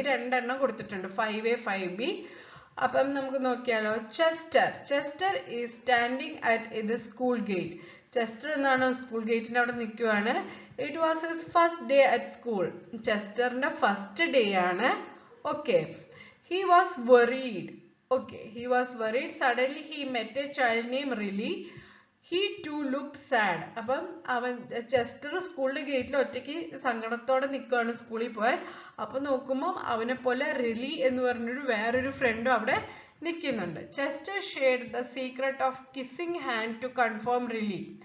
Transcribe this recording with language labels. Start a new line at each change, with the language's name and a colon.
Malayalam: രണ്ടെണ്ണം കൊടുത്തിട്ടുണ്ട്, 5A 5B. അപ്പം നമുക്ക് നോക്കിയാലോ?
English: Chester is standing at the school gate.
Malayalam: Chester എന്താണ്? സ്കൂൾ ഗേറ്റിന്റെ അവിടെ നിൽക്കുവാണ്.
English: It was his first day at school.
Malayalam: ചെസ്റ്ററിന്റെ first day ആണ്. Okay.
English: He was worried. Okay, he was worried. Suddenly he met a child named Riley. He too looked sad.
Malayalam: അപ്പം അവൻ Chester സ്കൂളിന്റെ ഗേറ്റിൽ ഒറ്റയ്ക്ക് സങ്കടത്തോടെ നിൽക്കുകയാണ് സ്കൂളിൽ പോയാൽ. അപ്പൊ നോക്കുമ്പോൾ അവനെ പോലെ റിലി എന്ന് പറഞ്ഞൊരു വേറൊരു ഫ്രണ്ടും അവിടെ നിൽക്കുന്നുണ്ട്.
English: Chester shared the secret of kissing hand to confirm Riley.